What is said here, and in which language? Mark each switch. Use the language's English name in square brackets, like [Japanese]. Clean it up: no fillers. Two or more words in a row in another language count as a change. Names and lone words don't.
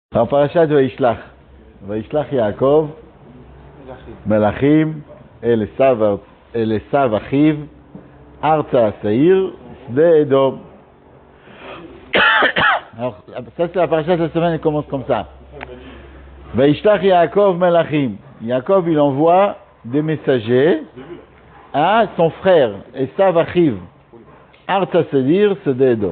[French] Alors, parashat Vaishlach. [Hebrew] וישלח יעקב, מלאכים, אל עשו אחיו, ארצה שעיר, שדה אדום. [French] Alors, ça c'est la parashat de la semaine, elle commence comme ça. [Hebrew] וישלח יעקב מלאכים. [French] Yaakov, il envoie des messagers à son frère, [Hebrew] עשו אחיו, ארצה שעיר, שדה אדום.